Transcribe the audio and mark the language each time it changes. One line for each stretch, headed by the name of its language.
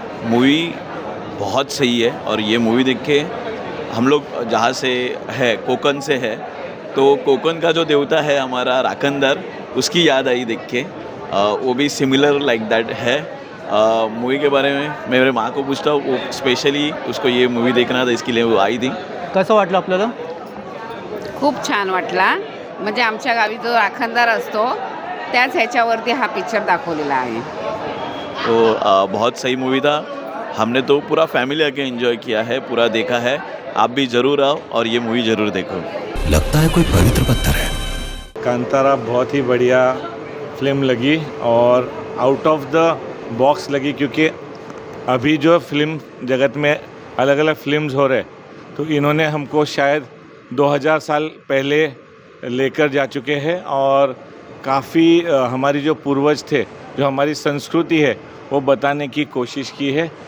Hindi: Movie बहुत सही है और ये मूवी देख के हम लोग जहाँ से है कोकण से है तो कोकण का जो देवता है हमारा राखनदार उसकी याद आई देख के। वो भी सिमिलर लाइक दैट है। मूवी के बारे में मैं मेरे माँ को पूछता हूँ, वो स्पेशली उसको ये मूवी देखना था इसके लिए वो आई थी।
Marathi: कसं वाटलं आपल्याला? खूप छान वाटला. म्हणजे आमच्या गावी जो राखणदार असतो त्याच ह्याच्यावरती हा पिक्चर दाखवलेला आहे.
Hindi: तो बहुत सही मूवी था। हमने तो पूरा फैमिली आके एंजॉय किया है, पूरा देखा है। आप भी ज़रूर आओ और ये मूवी ज़रूर देखो। लगता है कोई पवित्र पत्थर है। कांतारा बहुत ही बढ़िया फिल्म लगी और आउट ऑफ द बॉक्स लगी, क्योंकि अभी जो फिल्म जगत में अलग अलग फिल्म्स हो रहे तो इन्होंने हमको शायद 2000 साल पहले लेकर जा चुके हैं और काफ़ी हमारी जो पूर्वज थे, जो हमारी संस्कृति है वो बताने की कोशिश की है।